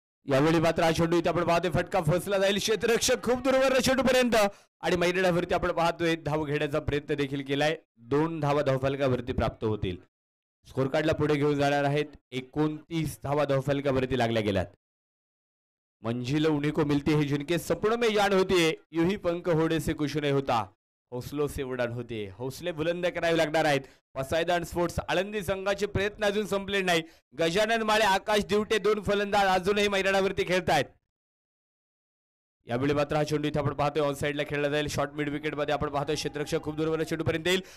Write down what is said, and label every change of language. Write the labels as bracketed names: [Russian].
[Marathi] यावेळी मात्र हा चेंडू इथे आपण पाहतोय फटका फसला जाईल. क्षेत्ररक्षक खूप दूरवर चेंडू पर्यंत आणि मैदानावरती आपण पाहतोय धाव घेण्याचा प्रयत्न देखील केलाय. 2 धावा धावफलकावरती प्राप्त होतील. स्कोर कार्डला पुढे घेऊन जाणार आहेत. 29 धावा धावफलकावरती लागल्या गेल्यात. [Hindi] मंजिल उन्हीं को मिलती है जिनके सपनों में जान होती है, यूं ही पंख होने से कुछ नहीं होता, हौसलों से उडान होते. [Marathi] हौसले बुलंद करावे लागणार आहेत. पसायदान स्पोर्ट्स आळंदी संघाचे प्रयत्न अजून संपले नाही. गजानन माळे, आकाश दिवटे दोन फलंदाज अजूनही मैदानावरती खेळतायत. यावेळी मात्र हा चेंडू इथे आपण पाहतोय ऑन साइडला खेळला जाईल. शॉर्ट मिड विकेट मध्ये आपण पाहतोय क्षेत्ररक्षक खूप दूरवर चेंडू पर्यंत येईल.